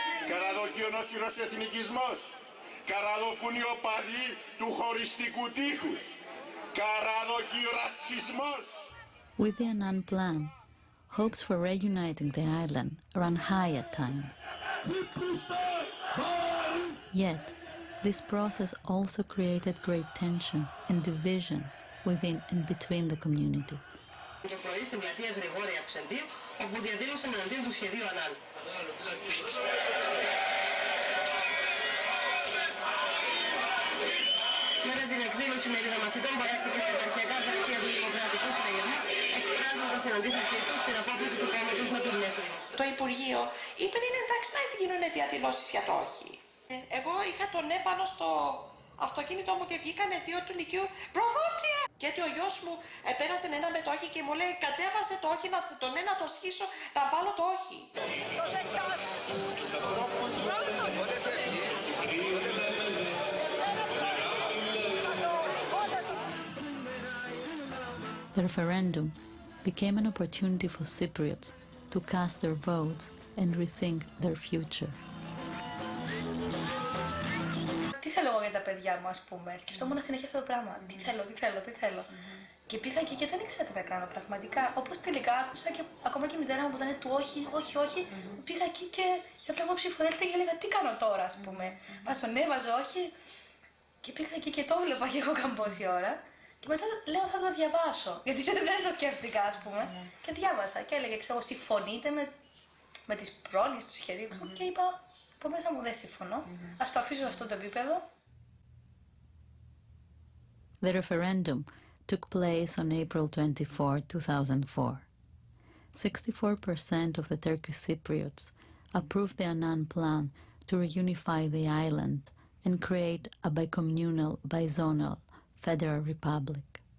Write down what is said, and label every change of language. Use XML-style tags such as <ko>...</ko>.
<el>Καραδοκιονόσυρος εθνικισμός. Καραδοκούν οι οπαδοί του χωριστικού τείχους. Καραδοκί ρατσισμός.</el> <en>With the Annan plan, hopes for reuniting the island ran high at times. Yet, this process also created great tension and division within and between the communities.</en> <el>Το πρωί στην πλατεία Γρηγόρια Αυξεντή, όπου διαδήλωσαν εναντίον του σχεδίου Ανάν. Μετά την εκδήλωση μερίδα μαθητών παρέχθηκε στα επαρχιακά γραφεία του Δημοκρατικού Συναγερμού, εκφράζοντας την αντίθεσή τους στην απόφαση του κόμματος με την διασύνδεση. Το Υπουργείο είπε είναι εντάξει να γίνουν διαδηλώσεις για το όχι. Εγώ είχα τον ναι πάνω στο αυτοκίνητό μου και βγήκανε δύο του Λυκείου προδότρια. Γιατί ο γιος μου πέρασε ένα με το όχι και μου λέει κατέβασε το όχι, το ναι να το σχίσω, να βάλω το όχι.</el> <en>The referendum became an opportunity for Cypriots to cast their votes and rethink their future.</en> <el>Τι θέλω εγώ για τα παιδιά μου, ας πούμε. Σκεφτόμουν συνέχεια αυτό το πράγμα. Τι θέλω. Και πήγα εκεί και δεν ήξερα τι να κάνω πραγματικά. Όπως τελικά άκουσα και ακόμα και η μητέρα μου που ήταν του όχι. Πήγα εκεί και έβλεπα ψηφοδέλτια και έλεγα τι κάνω τώρα, ας πούμε. Βάζω ναι, βάζω όχι. Και πήγα εκεί και το βλέπα και εγώ καμπόση ώρα. Και μετά λέω θα το διαβάσω. Γιατί δεν το σκέφτηκα, ας πούμε. Και διάβασα και έλεγε, ξέρω, συμφωνείτε με τις πρόνοιες του σχεδίου. Και είπα, από μέσα μου δεν συμφωνώ. Ας το αφήσω σε αυτό το επίπεδο.</el> <en>The referendum took place on April 24, 2004. 64% of the Turkish Cypriots approved the Annan plan to reunify the island and create a bicommunal, bizonal federal republic.</en>